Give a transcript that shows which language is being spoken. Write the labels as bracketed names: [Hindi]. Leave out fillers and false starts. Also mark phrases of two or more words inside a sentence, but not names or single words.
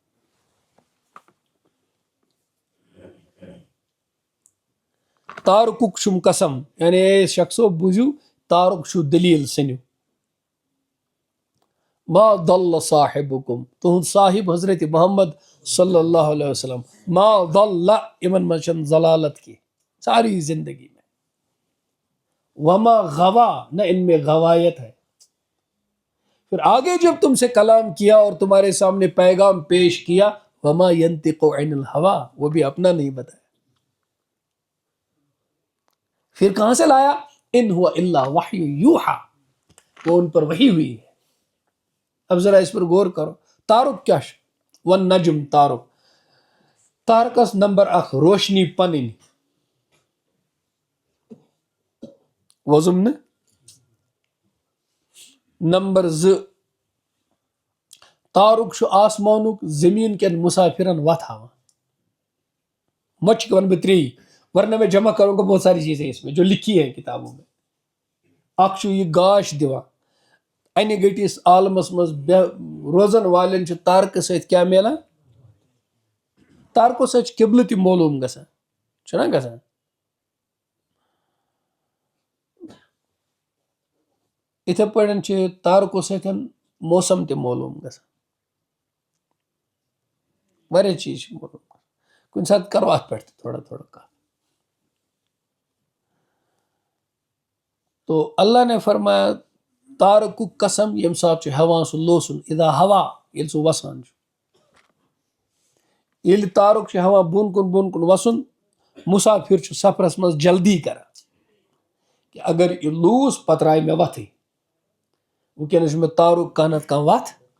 [Kashmiri] تارکُک چھُم قسم یعنی اے شخصو بوٗزِو تارُک چھُ دلیٖل سٔنِو. [Arabic] ما ضل صاحبکم [Kashmiri] تُہُنٛد صاحب حضرت محمد [Arabic] صلی اللہ علیہ وسلم ما ضل [Kashmiri] یِمن منٛز چھنہٕ ضلالت کینٛہہ [Urdu] ساری زندگی میں. [Arabic] وما غوا [Urdu] نہ ان میں غوایت ہے. پھر آگے جب تم سے کلام کیا اور تمہارے سامنے پیغام پیش کیا [Arabic] وما ينطق عن الهوى [Urdu] وہ بھی اپنا نہیں بتایا. پھر کہاں سے لایا [Arabic] ان هو الا وحی یوحا [Urdu] وہ ان پر وحی ہوئی ہے. اب ذرا اس پر غور کرو تارک کیا ہے [Kashmiri] والنجم تارک تارکس نمبر 1 روشنی پنن وزم نمبر 2 تارک چھُ آسمانُک زمین کٮ۪ن مسافرن وتھ ہاوان. مچھ ون بہ [Urdu] 3 ورنہ میں جمع کروں گا بہت ساری چیزیں اس میں جو لکھی ہیں کتابوں میں. [Kashmiri] اکھ چھُ یہ گاش دِوان انہِ گٔٹِس عالمس منٛز روزن والٮ۪ن چھُ تارکہٕ سۭتۍ کیٛاہ میلان تارکو سۭتۍ چھُ قبلہٕ تہِ معلوٗم گژھان چھُنہ گژھان. یِتھے پٲٹھۍ چھِ تارکو سۭتۍ موسم تہِ معلوٗم گژھان واریاہ چیٖز چھِ معلوٗم گژھان. کُنہِ ساتہٕ کرو اتھ پٮ۪ٹھ تہِ تھوڑا تھوڑا کتھ. [Urdu] تو اللہ نے فرمایا [Kashmiri] تارکُک قسم ییٚمہِ ساتہٕ چھُ ہٮ۪وان سُہ لوسُن [Arabic] اذا ہوا [Kashmiri] ییٚلہِ سُہ وسان چھُ. ییٚلہِ تارُک چھُ ہٮ۪وان بۄن کُن وسُن مسافر چھُ سفرس منٛز جلدی کران کہ اگر یہِ لوٗس پتہٕ درٛاے مےٚ وتھٕے وٕنکٮ۪نس چھُ مےٚ تارُک کانٛہہ نتہٕ کانٛہہ وتھ.